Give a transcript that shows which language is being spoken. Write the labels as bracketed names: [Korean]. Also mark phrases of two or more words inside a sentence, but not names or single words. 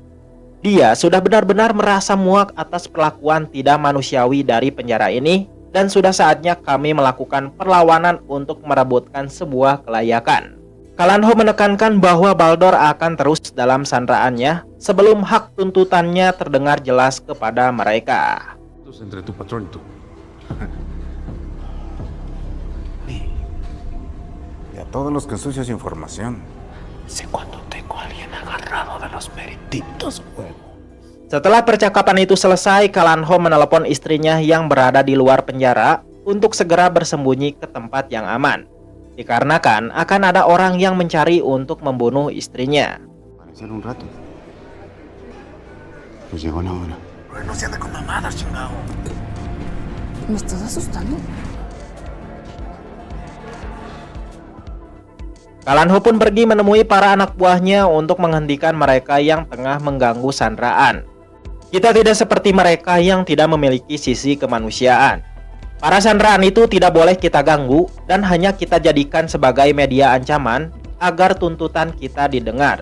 [Indonesian] Dia sudah benar-benar merasa muak atas perlakuan tidak manusiawi dari penjara ini, dan sudah saatnya kami melakukan perlawanan untuk merebutkan sebuah kelayakan. Kalan Ho menekankan bahwa Baldor akan terus dalam sandraannya sebelum hak tuntutannya terdengar jelas kepada mereka. [Spanish] Entre tu patrón y tú. Y a todos los que ensucias información. Sé cuando tengo a alguien agarrado de los merititos, huevo. [Indonesian] Setelah percakapan itu selesai, Kalan Ho menelepon istrinya yang berada di luar penjara untuk segera bersembunyi ke tempat yang aman. Dikarenakan akan ada orang yang mencari untuk membunuh istrinya. [Spanish] Parecer un rato. Pues llegó la hora. No se anda con mamadas, chingado. ¿Me estás asustando? [Indonesian] Kalan Ho pun pergi menemui para anak buahnya untuk menghentikan mereka yang tengah mengganggu sandraan. Kita tidak seperti mereka yang tidak memiliki sisi kemanusiaan. Para sandraan itu tidak boleh kita ganggu dan hanya kita jadikan sebagai media ancaman agar tuntutan kita didengar.